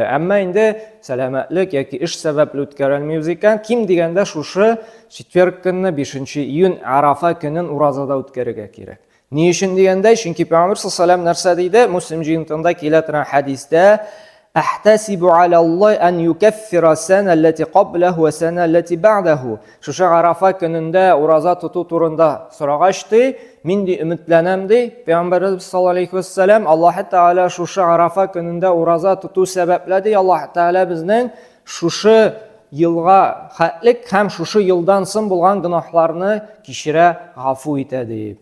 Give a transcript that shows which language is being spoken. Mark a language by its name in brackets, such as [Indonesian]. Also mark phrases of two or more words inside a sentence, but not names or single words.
[Tatar] Әмма инде сәламәтлек яки эш сәбәпле үткәрелмибез икән, ким дигәндә шушы четверг көнне 5 июнь Арафа көнен уразада үткәрергә кирәк. Ни өчен дигәндә, чөнки Пәйгамбер [Arabic] صلى الله عليه وسلم [Tatar] нәрсә диде? Муслим җыентында килә торган хәдистә: [Arabic] "أحتسب على الله أن يكفر السنة التي قبله والسنة التي بعده." [Tatar] Шушы Арафа көнендә ураза тоту турында сорагач, мин ди өметләнәм ди. Пәйгамбер [Arabic] صلى الله عليه وسلم [Tatar] Аллаһ Тәгалә шушы Арафа көнендә ураза тоту сәбәпле ди. Аллаһ Тәгалә безнең шушы елга хәтлек һәм шушы елдан соң булган гынаһларны кичерә, гафу итә ди.